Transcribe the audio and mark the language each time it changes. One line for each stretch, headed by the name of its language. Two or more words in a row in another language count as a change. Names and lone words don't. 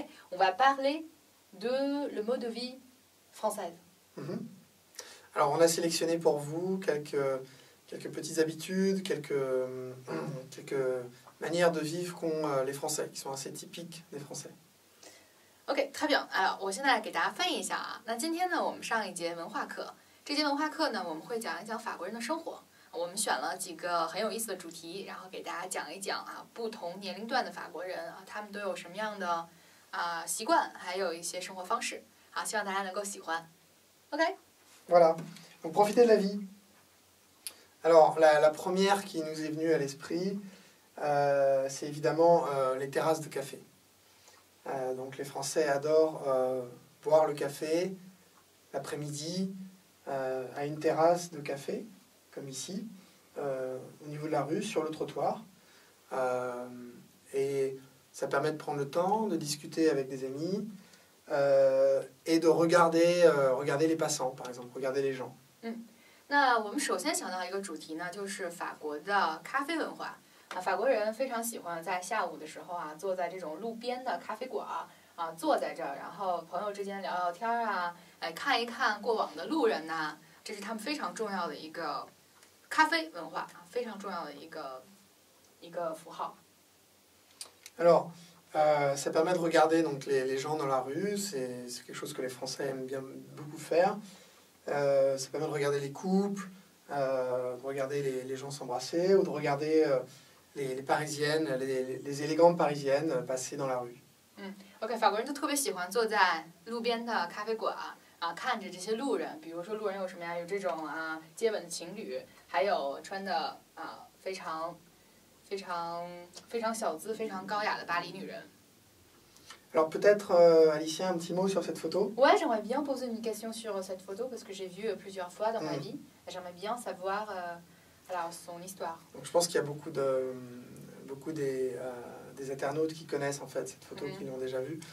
French: On va parler de le mode de vie française. Alors on a sélectionné pour vous quelques petites habitudes, quelques manières de vivre qu'ont les Français, qui sont assez typiques des Français. OK， très bien。
Chinese: 我现在给大家翻译一下啊。那今天呢，我们上一节文化课，这节文化课呢，我们会讲一讲法国人的生活。我们选了几个很有意思的主题，然后给大家讲一讲啊，不同年龄段的法国人啊，他们都有什么样的习惯，还有一些生活方式。好，希望大家能够喜欢。OK。
French: Voilà, donc profitez de la vie. Alors la première qui nous est venue à l'esprit, c'est évidemment les terrasses de café. Donc les Français adorent boire le café l'après-midi à une terrasse de café, comme ici, au niveau de la rue, sur le trottoir. Et ça permet de prendre le temps, de discuter avec des amis et de regarder les passants, par exemple, regarder les gens.
Chinese: 那我们首先想到一个主题呢，就是法国的咖啡文化。法国人非常喜欢在下午的时候啊，坐在这种路边的咖啡馆啊，坐在这儿，然后朋友之间聊聊天啊，看一看过往的路人呐，这是他们非常重要的一个咖啡文化啊，非常重要的一个符号。
French: Alors, ça permet de regarder donc les gens dans la rue, c'est quelque chose que les Français aiment bien beaucoup faire. Ça permet de regarder les couples, de regarder les gens s'embrasser ou de regarder les parisiennes, les élégantes parisiennes passer dans la rue.
Chinese: OK， 法国人就特别喜欢坐在路边的咖啡馆啊，看着这些路人，比如说路人有什么呀？有这种接吻的情侣，还有穿的非常小资、非常高雅的巴黎女人。
French: Alors peut-être, Alicia, un petit mot sur cette photo? Ouais, j'aimerais bien poser une question sur cette photo parce que j'ai vu plusieurs fois dans ma vie. J'aimerais bien savoir alors, son histoire. Donc, je pense qu'il y a beaucoup des internautes qui connaissent en fait cette photo, qui l'ont déjà vue.